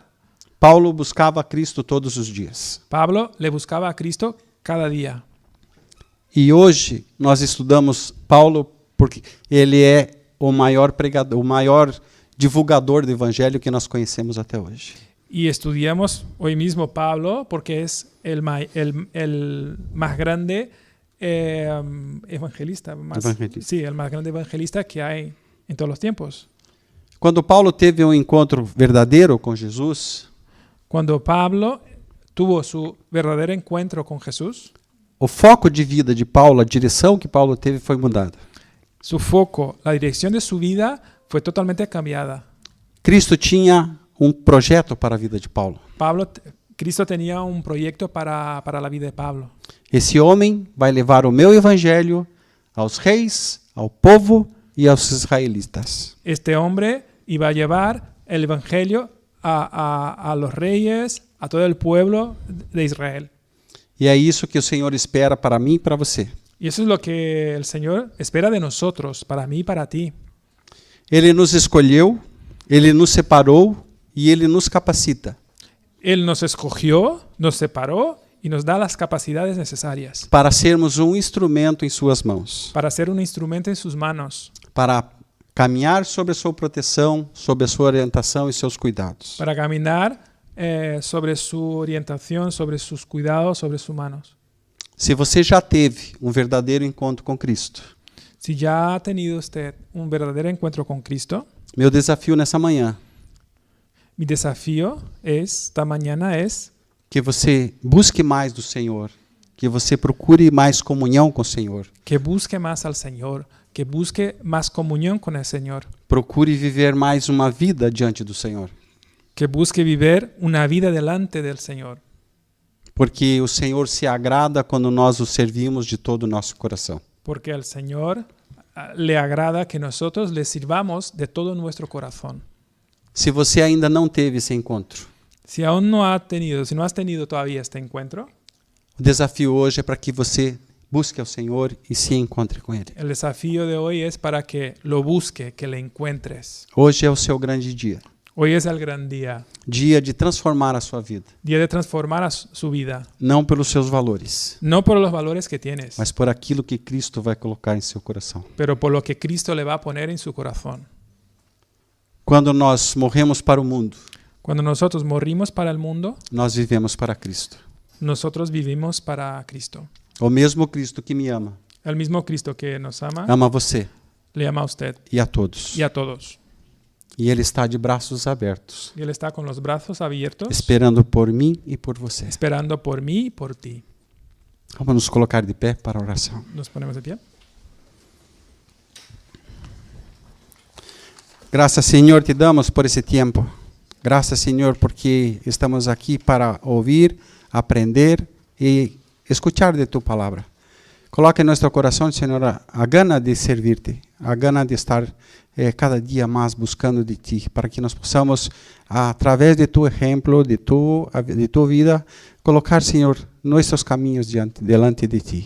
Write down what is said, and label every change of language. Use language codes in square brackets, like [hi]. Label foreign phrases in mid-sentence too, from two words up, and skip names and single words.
[pt] Paulo buscava a Cristo todos os dias. [es] Pablo le buscaba a Cristo cada día. [pt] E hoje nós estudamos Paulo porque ele é o maior pregador, o maior divulgador do evangelho que nós conhecemos até hoje. [es] Y estudiamos hoy mismo Pablo porque es el más grande evangelista. Sí, el más grande evangelista que hay en todos los tiempos. [pt] Quando Paulo teve um encontro verdadeiro com Jesus, [es] Cuando Pablo tuvo su verdadero encuentro con Jesús, [pt] o foco de vida de Paulo, a direção que Paulo teve foi mudada. [es] su foco, la dirección de su vida fue totalmente cambiada. [pt] Cristo tinha um projeto para a vida de Paulo. [es] Cristo tenía un proyecto para la vida de Pablo. [pt] Esse homem vai levar o meu evangelho aos reis, ao povo e aos israelitas. [es] Este hombre iba a llevar el evangelio a los reyes, a todo el pueblo de Israel. [pt] E é isso que o Senhor espera para mim e para você. [es] Y eso es lo que el Señor espera de nosotros, para mí y para ti. [pt] Ele nos escolheu, ele nos separou e ele nos capacita [es] Él nos escogió, nos separó y nos da las capacidades necesarias [pt] para sermos um instrumento em suas mãos, [es] para ser un instrumento en sus manos, [pt] para caminhar sob a sua proteção, sob a sua orientação e seus cuidados. [es] para caminar sobre su orientación, sobre sus cuidados, sobre sus manos. [pt] Se você já teve um verdadeiro encontro com Cristo, [es] Si ya ha tenido usted un verdadero encuentro con Cristo, [pt] meu desafio nessa manhã [es] mi desafío esta mañana es [pt] que você busque mais do Senhor, que você procure mais comunhão com o Senhor, [es] que busque más al Señor, que busque más comunión con el Señor, [pt] procure viver mais uma vida diante do Senhor, [es] que busque vivir una vida delante del Señor, [pt] porque o Senhor se agrada quando nós o servimos de todo o nosso coração. [es] porque al Señor le agrada que nosotros le sirvamos de todo nuestro corazón. [pt] Se você ainda não teve esse encontro, [es] Si aún no has tenido todavía este encuentro, [pt] o desafio hoje é para que você busque ao Senhor e se encontre com Ele. [es] el desafío de hoy es para que lo busque, que le encuentres. [pt] Hoje é o seu grande dia, [es] Hoy es el gran día, [pt] dia de transformar a sua vida, [es] día de transformar su vida, [pt] não pelos seus valores, [es] no por los valores que tienes, [pt] mas por aquilo que Cristo vai colocar em seu coração. [es] pero por lo que Cristo le va a poner en su corazón. [pt] Quando nós morremos para o mundo, [es] Cuando nosotros morimos para el mundo, [pt] nós vivemos para Cristo. [es] nosotros vivimos para Cristo. [pt] O mesmo Cristo que me ama, [es] El mismo Cristo que nos ama, [pt] ama você [es] le ama a usted [pt] e a todos. [es] y a todos. [pt] E Ele está de braços abertos, [es] Y Él está con los brazos abiertos, [pt] esperando por mim e por você. [es] esperando por mí y por ti. [pt] Vamos nos colocar de pé para a oração. [es] Nos ponemos de pie. [pt] Graças, Senhor, te damos por esse tempo. Graças, Senhor, porque estamos aqui para ouvir, aprender e escuchar de tu palavra. Coloca em nosso coração, Senhor, a gana de servir-te, a gana de estar cada dia mais buscando de ti, para que nós possamos, através de tu exemplo, de tu vida, colocar, Senhor, nossos caminhos [es] delante de ti.